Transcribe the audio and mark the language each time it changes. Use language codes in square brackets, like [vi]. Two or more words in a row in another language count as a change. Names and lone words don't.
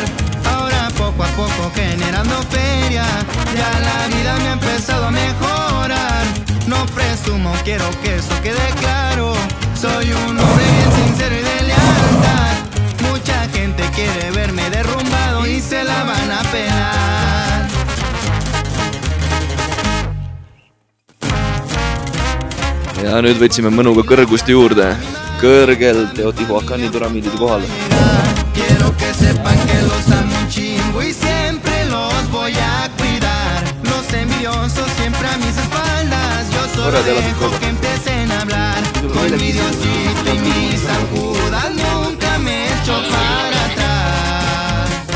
[es] Ahora poco a poco generando feria, ya la vida me ha empezado a mejorar. No presumo, quiero que eso quede claro. Soy un hombre bien sincero y de lealtad. Mucha gente quiere verme derrumbado y se la van a pelar. [et] Ja nüüd võtsime mõnuga kõrgust juurde, kõrgel Teotihuacani püramiidide kohal. [es] Quiero que sepan que los amo un chingo y siempre los voy a cuidar. Los envidiosos siempre a mis espaldas, yo solo dejo que empiecen a hablar. Con mi Diosito y mis Judas nunca me echo para atrás.